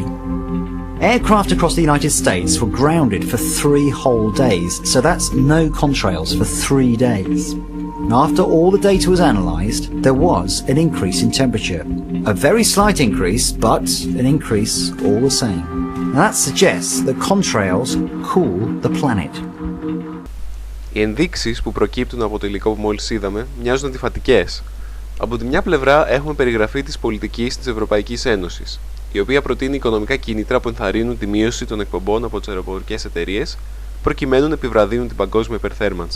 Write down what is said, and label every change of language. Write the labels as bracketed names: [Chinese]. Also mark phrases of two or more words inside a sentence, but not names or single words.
[English] Aircraft across the United States were grounded for 3 whole days, so that's no contrails for 3 days. After all the data was analysed, there was an increase in temperature. A very slight increase, but an increase all the same. Now that suggests that contrails cool the planet. [Greek] Οι ενδείξεις που προκύπτουν από το υλικό που μόλις είδαμε μοιάζουν αντιφατικές. Από τη μια πλευρά έχουμε περιγραφή της πολιτικής της Ευρωπαϊκής Ένωσης, η οποία προτείνει οικονομικά κίνητρα που ενθαρρύνουν τη μείωση των εκπομπών από τις αεροπορικές εταιρείες, προκειμένου να επιβραδύνουν την παγκόσμια υπερθέρμανση.